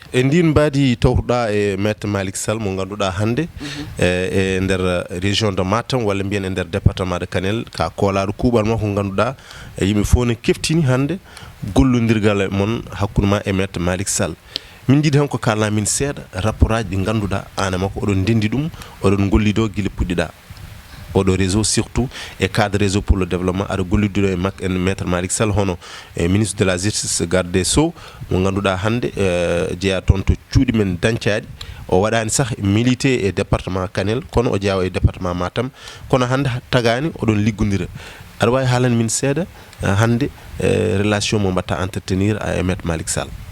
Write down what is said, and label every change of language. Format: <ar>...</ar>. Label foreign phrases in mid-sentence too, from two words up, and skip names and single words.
<ff>e ndin mbaadi tawtuɗa e maître Malick Sall mo ngannduɗaa hannde e ndeer</ff> <fr>région de Matam</fr> <ff>walla mbiyen e ndeer</ff> <fr>département de Kanel</fr> <ff>ka koolaaɗo kuuɓal makko ngannduɗaa yimɓe fof ne keftini hannde gollondirgal mon hakkude ma e maître Malick Sall min jiiɗi tan ko kalna min seeɗa rapport aji ɗi ngannduɗaa aan e makko oɗon ndenndi ɗum oɗon gollido gila puɗɗiɗaa oɗo réseau surtout e cadre</ff> <fr>réseau pour le développement</fr> <ff>aɗa gollidiɗo e maître Malick Sall hono</ff> <fr>ministre de la justice garde des sceaux</fr> <ff>mo ngannduɗaa hannde jeeya toon to cuuɗi men dañcaaɗi o waɗaani sah milité e département Kanel kono o jeewa e département Matam kono hannde tagaani oɗon liggondira aɗa waawi haalande min seeɗa hannde relation mo mbatta entretenir e maître Malick Sall</ff>